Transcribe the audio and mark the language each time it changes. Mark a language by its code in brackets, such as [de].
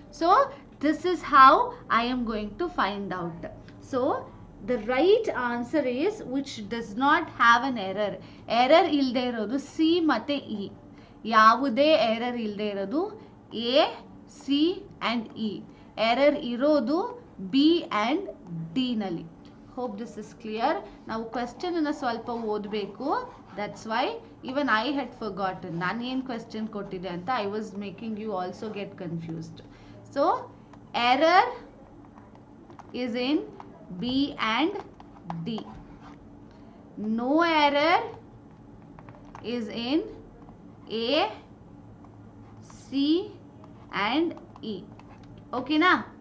[en] So this is how I am going to find out. So the right answer is which does not have an error. [kn] Error ಇಲ್ಲದೆ ಇರೋದು C ಮತ್ತು E. ಯಾವುದೇ error ಇಲ್ಲದೆ ಇರೋದು A, C and E. Error ಇರೋದು B and D ನಲ್ಲಿ. [en] Hope this is clear. [kn] ನಾವು ಕ್ವೆಶ್ಚನನ್ನು ಸ್ವಲ್ಪ ಓದಬೇಕು. [en] that's why even I had forgotten [kn] ನಾನು ಏನು ಕ್ವೆಶ್ಚನ್ ಕೊಟ್ಟಿದ್ದೆ ಅಂತ. [en] I was making you also get confused. So error is in B and D. No error is in A, C and E. Okay na?